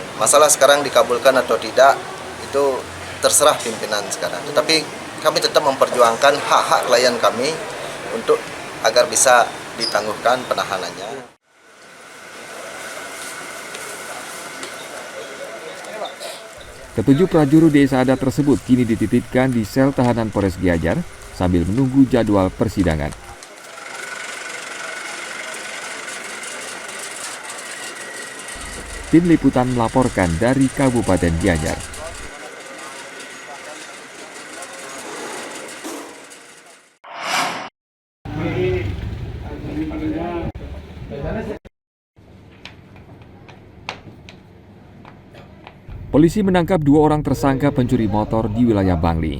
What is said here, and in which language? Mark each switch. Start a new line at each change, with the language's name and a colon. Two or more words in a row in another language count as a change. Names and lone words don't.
Indonesian: Masalah sekarang dikabulkan atau tidak, itu terserah pimpinan sekarang. Tetapi kami tetap memperjuangkan hak-hak klien kami untuk agar bisa ditangguhkan penahanannya. Ketujuh prajuru desa adat tersebut kini dititipkan di sel tahanan Polres Gianyar sambil menunggu jadwal persidangan. Tim Liputan melaporkan dari Kabupaten Gianyar. Polisi menangkap 2 orang tersangka pencuri motor di wilayah Bangli.